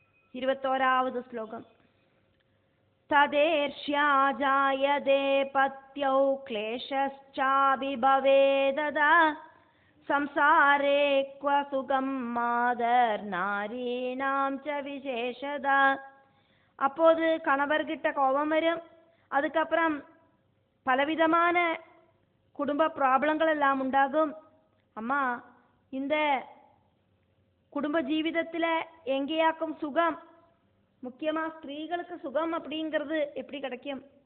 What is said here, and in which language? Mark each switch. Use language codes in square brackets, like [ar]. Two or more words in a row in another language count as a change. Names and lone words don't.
[ta] 21ஆவது ஸ்லோகம். [sa] തദേർഷ്യാ ജായതേ പത്യൗ ക്ലേശശ്ചാഭിഭവേദതാ സംസാരേ ക്വ സുഖം മാതർ നാരീണാം ച വിശേഷത. [ta] அப்போது கணவர்கிட்ட கோபம் வரும். அதுக்கப்புறம் பலவிதமான குடும்ப ப்ராப்ளங்கள் எல்லாம் உண்டாகும். அம்மா, இந்த குடும்ப ஜீவிதத்தில் எங்கேயாக்கும் சுகம், முக்கியமாக ஸ்திரீகளுக்கு சுகம் அப்படிங்கிறது எப்படி கிடைக்கும்?